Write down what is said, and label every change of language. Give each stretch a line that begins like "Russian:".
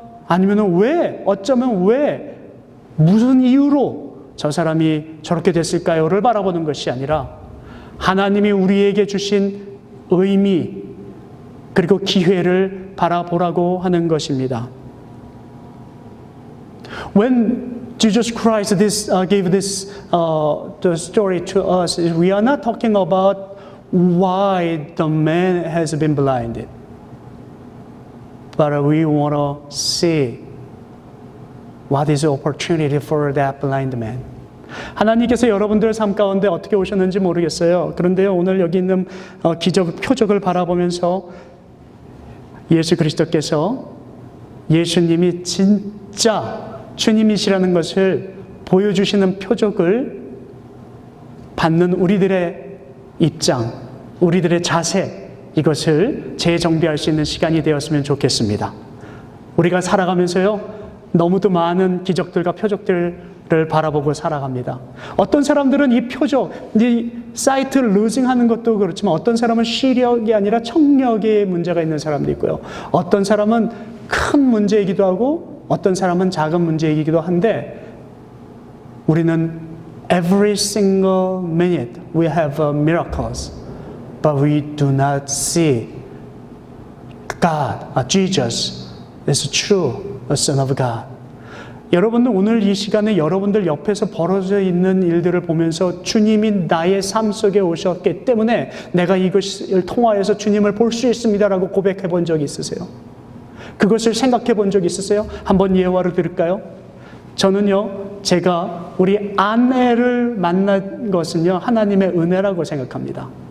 Korean: 아니면 왜, 어쩌면 왜, 무슨 이유로 저 사람이 저렇게 됐을까요?를 바라보는 것이 아니라 하나님이 우리에게 주신 의미 그리고 기회를 바라보라고 하는 것입니다.
English: When Jesus Christ gave this the story to us, we are not talking about why the man has been blinded, but we want to see what is the opportunity for that blind man.
Korean: 하나님께서 여러분들 삶 가운데 어떻게 오셨는지 모르겠어요. 그런데요, 오늘 여기 있는 기적, 표적을 바라보면서 예수 그리스도께서 예수님이 진짜 주님이시라는 것을 보여주시는 표적을 받는 우리들의 입장, 우리들의 자세, 이것을 재정비할 수 있는 시간이 되었으면 좋겠습니다. 우리가 살아가면서요, 너무도 많은 기적들과 표적들을 바라보고 살아갑니다. 어떤 사람들은 이 표적, 이 사이트 루징하는 것도 그렇지만 어떤 사람은 시력이 아니라 청력에 문제가 있는 사람도 있고요. 어떤 사람은 큰 문제이기도 하고 어떤 사람은 작은 문제이기도 한데 우리는
English: every single minute we have miracles, but we do not see God, Jesus is true, a Son of God.
Korean: 여러분들 오늘 이 시간에 여러분들 옆에서 벌어져 있는 일들을 보면서 주님이 나의 삶 속에 오셨기 때문에 내가 이것을 통하여서 주님을 볼 수 있습니다라고 고백해 본 적이 있으세요? 그것을 생각해 본 적이 있으세요? 한번 예화를 들을까요? 저는요, 제가 우리 아내를 만난 것은요, 하나님의 은혜라고 생각합니다.